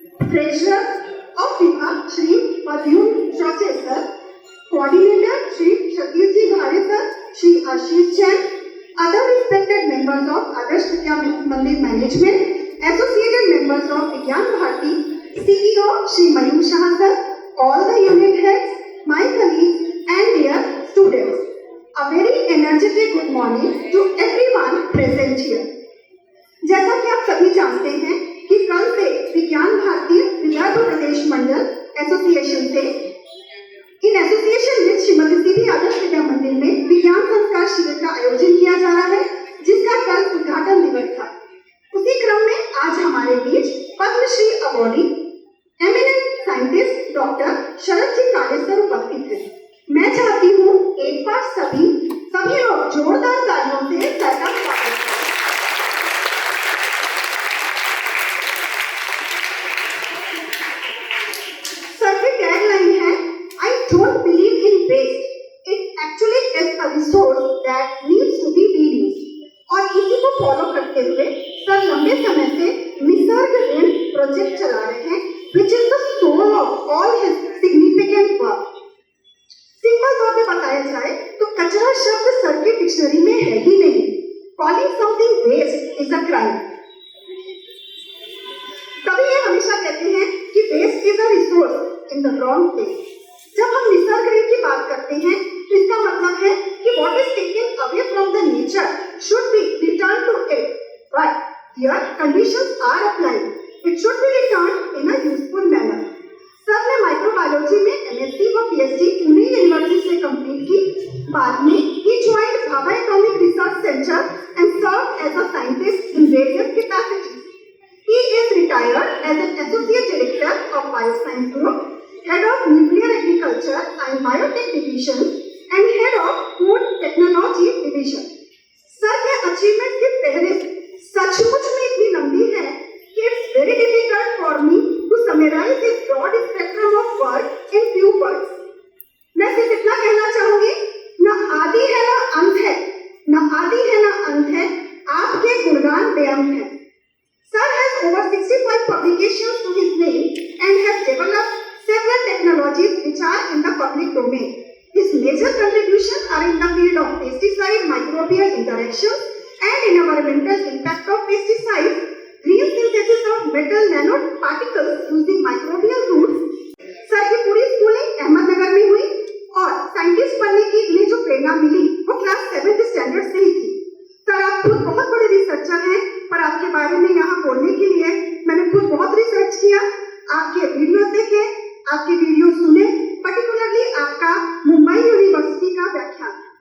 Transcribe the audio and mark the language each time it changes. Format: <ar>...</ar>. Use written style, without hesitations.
<en>Treasurer of Vibhag, Shri Padhyum Chache, sir, Coordinator Shri Shatir Ji Ghare, sir, Shri Ashish Jain, other respected members of Adarsh Vidya Mandir Management, associated members of Vigyan Bharati, CEO Shri Mayur Shah, sir, all the unit heads, my colleagues and dear students. A very energetic good morning to everyone present here.</en> <hi>जैसा कि आप सभी जानते हैं कि कल से विज्ञान भारती विदर्भ प्रदेश मंडल एसोसिएशन से इन एसोसिएशन में श्रीमती सीबी आदर्श विद्या मंदिर में विज्ञान संस्कार शिविर का आयोजन किया जा रहा है, जिसका कल उद्घाटन दिवस था। उसी क्रम में आज हमारे बीच Padmashri awardee eminent scientist doctor शरद जी काले सर उपस्थित हैं। मैं चाहती हूँ एक बार सभी लोग जोरदार तालियों से सर का स्वागत करें। सर की टैगलाइन है,</hi> <en>I don't believe in waste. It actually is a resource that needs to be reused.</en> <hi>और इसी को फॉलो करते हुए सर लंबे समय से निसर्ग ऋण प्रोजेक्ट चला रहे हैं,</hi> <en>which is the soul of all his significant work.</en> <hi>Simple तौर पे बताया जाए तो कचरा शब्द सर के डिक्शनरी में है ही नहीं।</hi> <en>Calling something waste is a crime.</en> <hi>कभी ये हमेशा कहते हैं कि</hi> <en>waste is a resource in the wrong place.</en> <hi>जब हम निसर्ग ऋण की बात करते हैं तो इसका मतलब है कि</hi> <en>what is taken away from the nature should be returned to it. But here conditions are applied. It should be returned in a useful manner.</en> <hi>Sir ने माइक्रोबायोलॉजी में एमएससी और पीएचडी पुणे यूनिवर्सिटी से कंप्लीट की। बाद में</hi> <en>he joined Bhabha Atomic Research Center and served as a scientist in various capacities. He is retired as an associate director of Bioscience Group, head of Nuclear Agriculture and Biotech Division, and head of Food Technology Division.</en> <hi>Sir के achievement की फहरिस्त सचमुच में इतनी लंबी है कि</hi> <en>it's very difficult for me to summarize this broad spectrum of work in few words.</en> <hi>मैं सिर्फ इतना कहना चाहूंगी, न आदि है न अंत है, न आदि है न अंत है, आपके गुणगान बेअंत है।</hi> <en>Sir has over 65 publications to his name and has developed several technologies which are in the public domain. His major contributions are in the field of pesticide microbial interactions and environmental impact of pesticides, green synthesis of metal nanoparticles using microbial roots.</en> <hi>Sir की पूरी schooling Ahmednagar में हुई और scientist बनने की इन्हें जो प्रेरणा मिली वो क्लास 7th स्टैंडर्ड से ही थी। सर आप खुद बहुत बड़े रिसर्चर हैं, पर आपके बारे में यहाँ बोलने के लिए मैंने खुद बहुत रिसर्च किया, आपके वीडियो देखे, आपके वीडियो सुने, पर्टिकुलरली आपका मुंबई यूनिवर्सिटी का व्याख्यान।</hi>